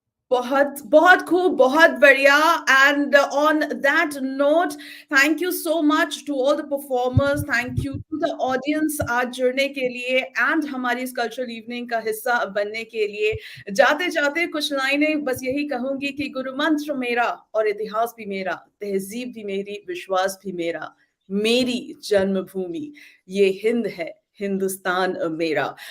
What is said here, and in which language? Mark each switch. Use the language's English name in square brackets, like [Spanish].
[Hindi] बहुत बहुत खूब, बहुत बढ़िया। [English] And on that note, thank you so much to all the performers, thank you to the audience [Hindi] आज जुड़ने के लिए [English] and [Hindi] हमारी इस कल्चरल इवनिंग का हिस्सा बनने के लिए। जाते जाते कुछ लाइनें बस यही कहूंगी कि गुरु मंत्र मेरा और इतिहास भी मेरा, तहजीब भी मेरी, विश्वास भी मेरा, मेरी जन्मभूमि ये हिंद है, Hindustan Mera.